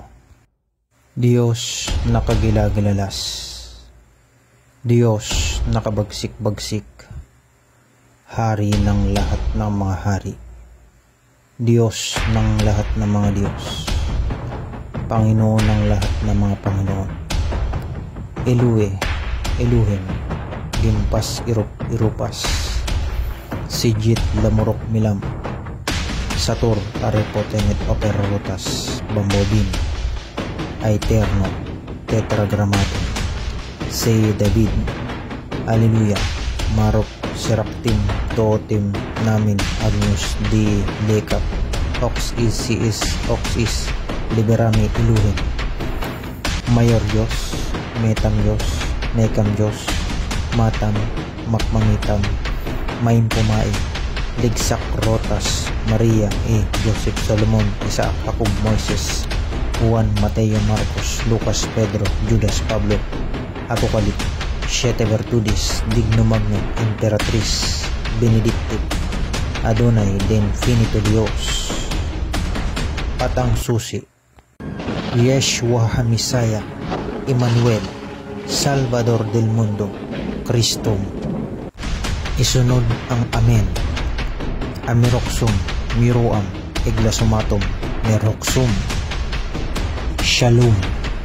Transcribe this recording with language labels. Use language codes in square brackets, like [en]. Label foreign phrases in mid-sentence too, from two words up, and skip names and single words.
[tl] Diyos nakagilagilalas, Diyos nakabagsik-bagsik, Hari ng lahat ng mga hari, Diyos ng lahat ng mga Diyos, Panginoon ng lahat ng mga Panginoon, Elue, Eluhem, Gimpas Irup Irupas, Sigit Lamurok Milam, Satur Arepotenet Operotas Bambobin, Aeterno Tetragrammaton, Say David, Alleluia, Marok Seraptim Totem Namin Agnus Di Lecat, Ox is Si is Ox is Liberami Iluhem, Mayor Diyos, Metam Diyos, Nekam Diyos, Matam, Makmangitam, Maim Pumae, Ligsak Rotas, Maria, Joseph Solomon, Isaac, Jacob, Moises, Juan, Mateo, Marcos, Lucas, Pedro, Judas, Pablo, Apocalypse, Siete Virtudes, Digno Magno, Imperatriz, Benedictive, Adonai, Den Finito Dios, at ang susi, Yeshua HaMessiah, Emmanuel, [es] Salvador del Mundo, [tl] Kristo. Isunod ang Amen. Amiroxum, Miruam, Eglasumatum, Meroxum, Shalom.